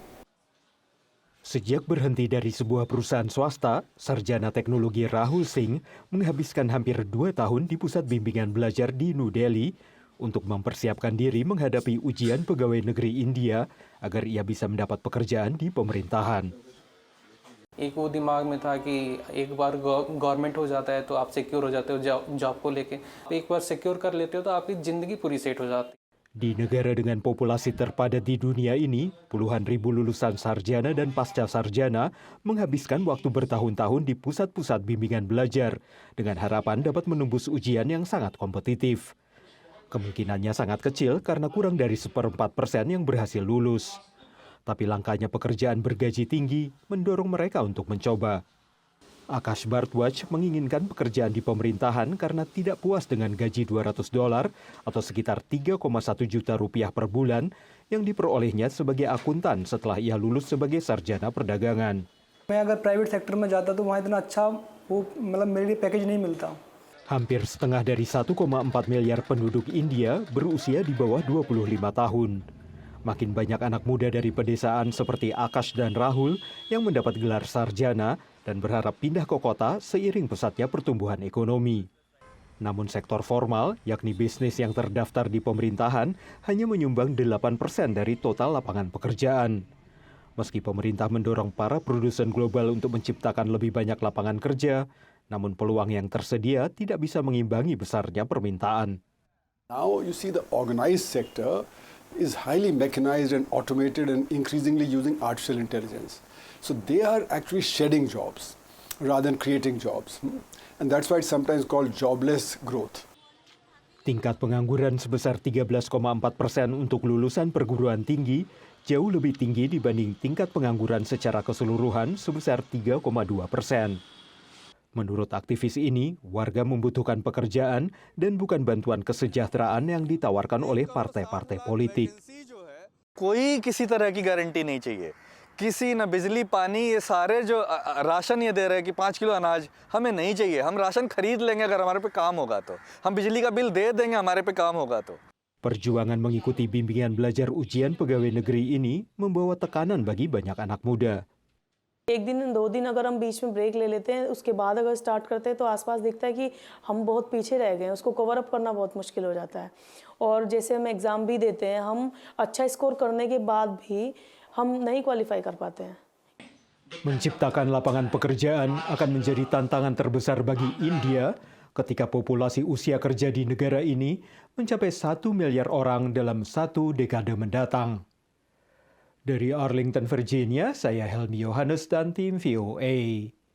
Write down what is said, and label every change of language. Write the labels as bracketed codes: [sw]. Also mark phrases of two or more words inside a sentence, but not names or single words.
[id] Sejak berhenti dari sebuah perusahaan swasta, sarjana teknologi Rahul Singh menghabiskan hampir 2 tahun di pusat bimbingan belajar di New Delhi untuk mempersiapkan diri menghadapi ujian pegawai negeri India agar ia bisa mendapat pekerjaan di pemerintahan. [hi] एक वो दिमाग में था कि एक बार गवर्नमेंट हो जाता है तो आप सिक्योर हो जाते हो जॉब को लेके एक बार सिक्योर कर लेते हो तो आपकी जिंदगी पूरी सेट हो जाती है. [id] Di negara dengan populasi terpadat di dunia ini, puluhan ribu lulusan sarjana dan pasca sarjana menghabiskan waktu bertahun-tahun di pusat-pusat bimbingan belajar dengan harapan dapat menembus ujian yang sangat kompetitif. Kemungkinannya sangat kecil karena kurang dari 1/4% yang berhasil lulus. Tapi langkahnya pekerjaan bergaji tinggi mendorong mereka untuk mencoba. Akash Bharadwaj menginginkan pekerjaan di pemerintahan karena tidak puas dengan gaji $200 atau sekitar 3,1 juta rupiah per bulan yang diperolehnya sebagai akuntan setelah ia lulus sebagai sarjana perdagangan. [hi] मैं अगर [en] private sector [hi] में जाता तो वहाँ इतना अच्छा वो मतलब मेरे लिए पैकेज नहीं मिलता. [id] Hampir setengah dari 1,4 miliar penduduk India berusia di bawah 25 tahun. Makin banyak anak muda dari pedesaan seperti Akash dan Rahul yang mendapat gelar sarjana dan berharap pindah ke kota seiring pesatnya pertumbuhan ekonomi. Namun sektor formal, yakni bisnis yang terdaftar di pemerintahan, hanya menyumbang 8% dari total lapangan pekerjaan. Meski pemerintah mendorong para produsen global untuk menciptakan lebih banyak lapangan kerja, namun peluang yang tersedia tidak bisa mengimbangi besarnya permintaan. [en] Now you see the organized sector is highly mechanized and automated and increasingly using artificial intelligence. So they are actually shedding jobs rather than creating jobs. And that's why it's sometimes called jobless growth. [id] Tingkat pengangguran sebesar 13,4% untuk lulusan perguruan tinggi jauh lebih tinggi dibanding tingkat pengangguran secara keseluruhan sebesar 3,2%. Menurut aktivis ini, warga membutuhkan pekerjaan dan bukan bantuan kesejahteraan yang ditawarkan oleh partai-partai politik. [hi] कोई किसी तरह की गारंटी नहीं चाहिए. किसी न बिजली पानी ये सारे जो राशन ये दे रहे हैं कि 5 किलो अनाज हमें नहीं चाहिए. हम राशन खरीद लेंगे अगर हमारे पे काम होगा तो. हम बिजली का बिल दे देंगे हमारे पे काम होगा तो. [id] Perjuangan mengikuti bimbingan belajar ujian pegawai negeri ini membawa tekanan bagi banyak anak muda. [hi] एक दिन 2 दिन अगर हम बीच में ब्रेक ले लेते हैं, उसके बाद अगर स्टार्ट करते हैं तो आसपास दिखता है कि हम बहुत पीछे रह गए हैं, उसको [en] cover up [hi] करना बहुत मुश्किल हो जाता है. और जैसे हम एग्ज़ाम भी देते हैं, हम अच्छा स्कोर करने के बाद भी हम नहीं क्वालिफाई कर पाते हैं. [id] Menciptakan lapangan pekerjaan akan menjadi tantangan terbesar bagi India ketika populasi usia kerja di negara ini mencapai 1 miliar orang dalam 1 dekade mendatang. Dari Arlington, Virginia, saya Helmi Yohanes dan tim VOA.